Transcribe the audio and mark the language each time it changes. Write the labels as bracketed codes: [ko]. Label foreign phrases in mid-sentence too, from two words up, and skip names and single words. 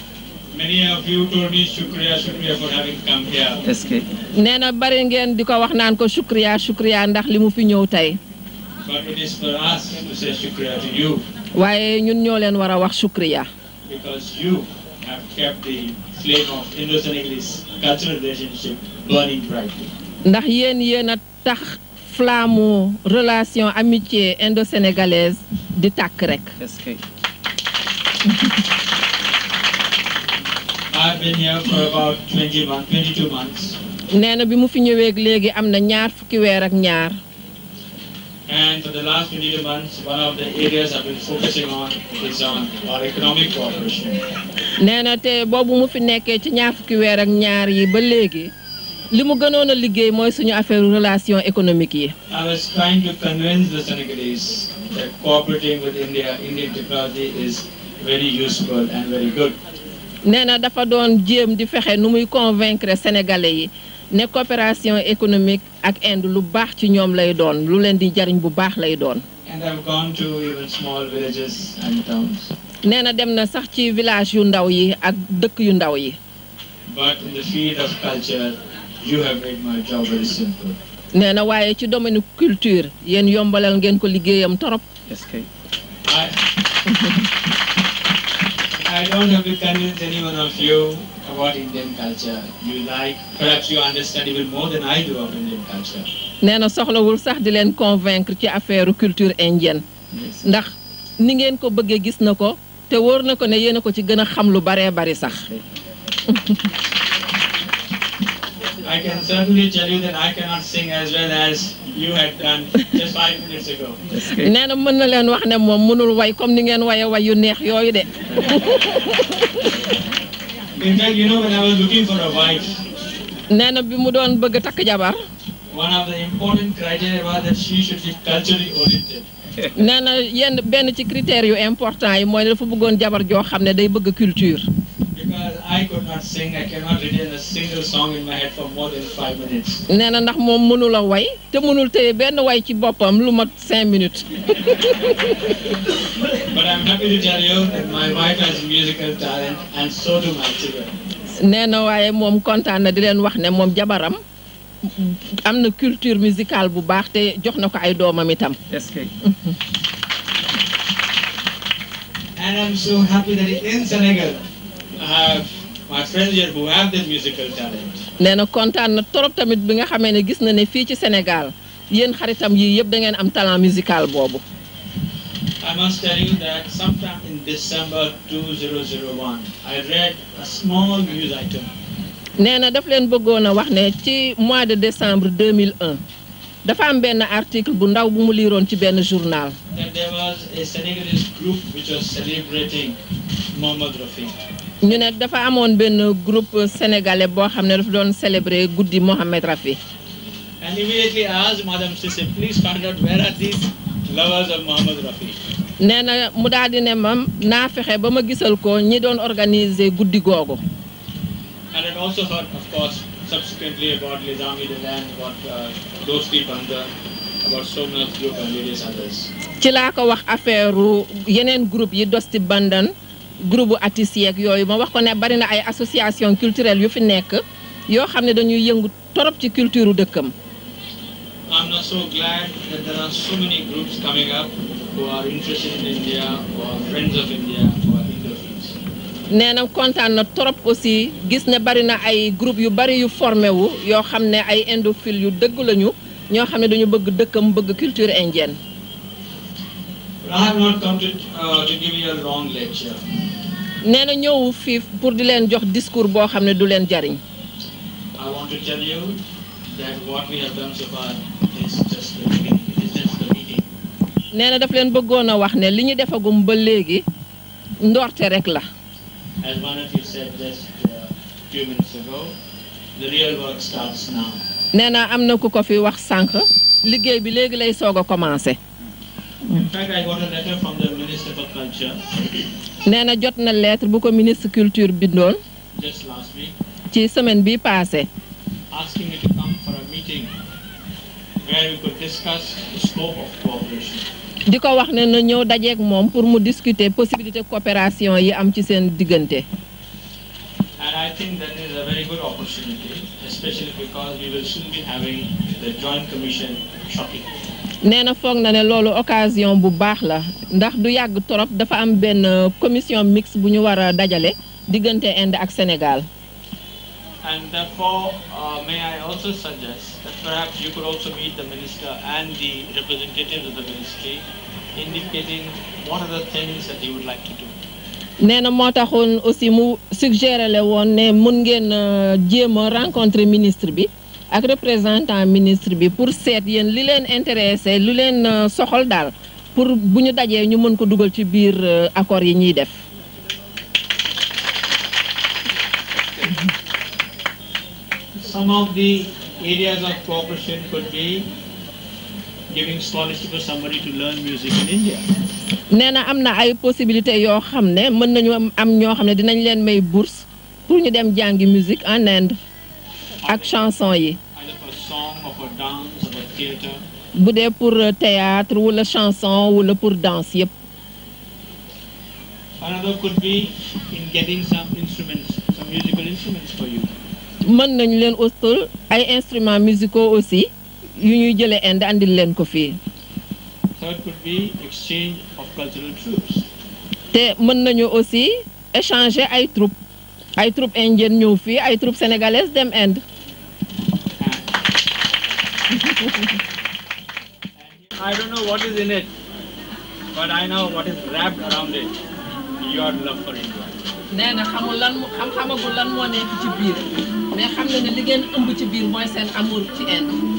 [wo] nee na bari ngeen di ko wax naan ko [hi] shukriya shukriya [wo] ndax li mu fi ñëw tey waaye ñun ñoo leen war a wax shukriya ndax yéen a tax [fr] flamme relation amitié indo-sénégalaise [wo] di tàkk rek. nee na bi mu fi ñëwee léegi am na ñaar fukki weer ak ñaar. [en] And for the last 22 months, one of the areas I've been focusing on is on our economic cooperation. [wo] nee na te boobu mu fi nekkee ci ñaar fukki weer ak ñaar yi ba léegi li mu gënoon a liggéey mooy suñu [fr] affaire relation économique [wo] yi. [en] I was trying to convince the Senegalese that cooperating with Indian technology is very useful and very good. [wo] nee na dafa doon jéem di fexe nu muy convaincre sénégalais yi ne [fr] coopération économique [wo] ak Inde lu baax ci ñoom lay doon lu leen di jariñ bu baax lay doon. [en] And I've gone to even small villages and towns. [wo] nee na dem na sax ci village yu ndaw yi ak dëkk yu ndaw yi. [en] But in the field of culture, you have made my job very simple. [wo] nee na waaye ci [fr] domaine culture [wo] yéen yombalal ngeen ko liggéeyam torop. [en] Yes, kay. I don't have to convince any one of you about Indian culture. You like, perhaps you understand even more than I do of Indian culture. [wo] nee na soxlawul sax di leen convaincre ci [fr] affaire culture indienne. [wo] ndax ni ngeen ko bëggee gis na ko te wóor na ko ne yéen a ko ci gën a xam lu baree bari sax. [en] I can certainly tell you that I cannot sing as well as you had done just 5 minutes ago. [wo] nee na mën na leen wax ne moom mënul way comme ni ngeen waye way yu neex yooyu de. [en] In fact, you know, when I was looking for a wife, [wo] nee na bi mu doon bëgg takk jabar. [en] one of the important criteria was that she should be culturally oriented. [wo] nee na benn ci critères yu important yi mooy dafa bëggoon jabar joo xam ne day bëgg culture. [en] Because I could not sing. I cannot retain a single song in my head for more than 5 minutes. [wo] nee na ndax moom mënul a way te mënul téye benn way ci boppam lu mat 5 minutes. [en] But I'm happy to tell you that my wife has musical talent, and so do my children. [wo] nee na waaye moom kontaan na di leen wax ne moom jabaram am na [fr] culture musicale [wo] bu baax te jox na ko ay doomam itam. [en] And I'm so happy that in Senegal, I have my friends here who have that musical talent. [wo] nee na kontaan na trop tamit bi nga xamee ne gis na ne fii ci Sénégal yéen xaritam yii yëpp da ngeen am [fr] talent musical [wo] boobu. [en] I must tell you that sometime in December 2001, I read a small news item. [wo] nee na daf leen bëggoon a wax ne ci [fr] mois de décembre 2001 [wo] dafa am benn article bu ndaw bu mu liiroon ci benn journal. [en] That there was a Senegalese group which was celebrating Mamadou. [wo] ñu ne dafa amoon benn [fr] groupe sénégalais [wo] boo xam ne dafa doon célébrer guddi Mohamed Rafi. [en] And immediately I asked Madam Cissé, please find out where are these lovers of Mohamed Rafi. [wo] nee na mu daal di ne mam naa fexe ba ma gisal ko ñi doon organiser guddi googu. [en] And I also heard, of course, subsequently about [fr] les Amis de l'Inde, [en] about Dosti Banda, about Somnath Diop and various others. [wo] ci laa ko wax affaire yeneen groupe yi Dosti Bandan groupe bu artistes yeeg yooyu ma wax ko ne bari na ay [fr] association culturelle [wo] yu fi nekk yoo xam ne dañuy yëngu torop ci culture dëkkam. [en] I'm not so glad that there are so many groups coming up who are interested in India, who are friends of India, who are Indophiles. [wo] nee na kontaan na trop aussi gis ne bari na ay groupe yu bari yu formé wu yoo xam ne ay indophiles yu dëgg lañu ñoo xam ne dañu bëgg dëkkam bëgg [fr] culture indienne. [en] I have not come to give you a long lecture. [wo] nee na ñëw fii pour di leen jox discours boo xam ne du leen jariñ. [en] I want to tell you that what we have done so far is just the beginning. It is just the beginning. [wo] nee na daf leen bëggoon a wax ne li ñu defagum ba léegi ndoorte rek la. [en] As one of you said just a few minutes ago, the real work starts now. [wo] nee na am na ku ko fi wax sànq liggéey bi léegi lay soog a commencé. [en] In fact, I got a letter from the Minister for Culture. [wo] nee na jot na lettre bu ko [fr] ministre culture [wo] bindoon. [en] Just last week. [wo] ci semaine bi passé. [en] Asking me to come for a meeting where we could discuss the scope of cooperation. [wo] di ko wax ne na ñëw dajeek moom pour mu [fr] discuter possibilité coopération [wo] yi am ci seen diggante. [en] And I think that is a very good opportunity, especially because we will soon be having the Joint Commission shortly. [wo] nee na foog na ne loolu occasion bu baax la ndax du yàgg torop dafa am benn [fr] commission mixte [wo] bu ñu war a dajale diggante Inde ak Sénégal. [en] And therefore, may I also suggest that perhaps you could also meet the minister and the representatives of the ministry, indicating what are the things that you would like to do. [wo] nee na moo taxoon aussi mu suggéré le woon ne mun ngeen jéem a rencontrer ministre bi ak [fr] représentant ministre [wo] bi pour seet yéen li leen intéressé lu leen soxal daal pour bu ñu dajee ñu mën ko dugal ci biir accord yi ñuy def. [en] Some of the areas of cooperation could be giving scholarship to somebody to learn music in India. [wo] nee na am na ay possibilités yoo xam ne mën nañu am ñoo xam ne dinañ leen may bourse pour ñu dem jàngi [fr] musique en Inde [wo] ak chanson yi. [en] Either for song or for dance or for theatre. [wo] bu dee [fr] pour théâtre [wo] wala chanson wala [fr] pour danse [wo] yëpp. [en] Another could be in getting some instruments, some musical instruments for you. [wo] mën nañu leen utal ay [fr] instruments musicaux aussi [wo] yu ñuy jëlee Inde andil leen ko fii. [en] Third could be exchange of cultural troops. [wo] te mën nañu aussi échanger ay [fr] troupes indiennes [wo] ñëw fii ay [fr] troupes sénégalaises [wo] dem Inde. [en] I don't know what is in it, but I know what is wrapped around it. Your love for India. [wo] nee na xamul xamagul lan moo nekk ci biir mais xam na ne li ngeen ëmb ci biir mooy seen amour ci Inde.